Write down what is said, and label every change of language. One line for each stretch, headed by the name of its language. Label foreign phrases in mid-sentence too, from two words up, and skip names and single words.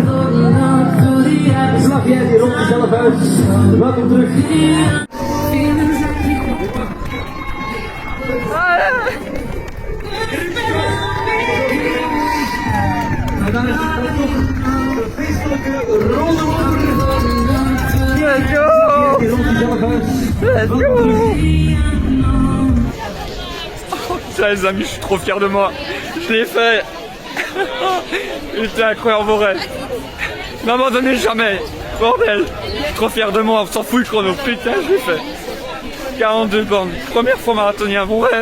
Dutch: Slag jij die rond jezelf uit. Welkom terug. En daar is dan toch de feestelijke rode loper.
English: Let's go.
Dutch: Slag jij die rond jezelf uit.
English: Let's
Dutch: Welkom
English: go.
Dutch: terug.
French: Putain les amis, je suis trop fier de moi. Je l'ai fait. Putain, croyez en vos rêves. N'abandonnez jamais. Bordel. Je suis trop fier de moi, on s'en fout le chrono. Putain, je l'ai fait. 42 bornes. Première fois marathonien, mon rêve.